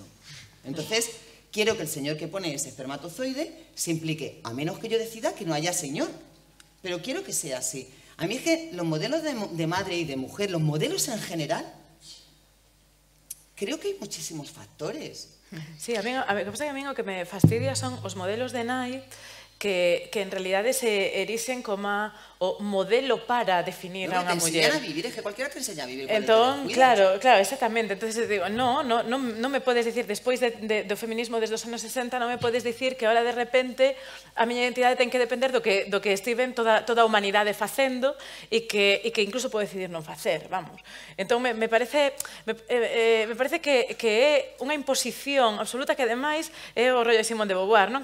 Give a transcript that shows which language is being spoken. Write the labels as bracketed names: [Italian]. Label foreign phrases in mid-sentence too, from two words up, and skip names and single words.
[Spanish] Entonces, quiero que el señor que pone ese espermatozoide se implique, a menos que yo decida que no haya señor. Pero quiero que sea así. A mí es que los modelos de madre y de mujer, los modelos en general, creo que hay muchísimos factores. [Galician] Sí, a mí o que me fastidia son os modelos de nai que en realidade se erixen como o modelo para definir a unha muller. [Spanish] Te enseñan a vivir, es que cualquiera te enseña a vivir. [Galician] Entón, claro, exactamente. [Spanish] Entonces digo, [Galician] non me podes dicir, despois do feminismo desde os anos 60, non me podes dicir que ahora de repente a miña identidade ten que depender do que estiven toda a humanidade facendo e que incluso pode decidir non facer, vamos. Entón, me parece que é unha imposición absoluta que, ademais, é o rollo de Simone de Beauvoir, non?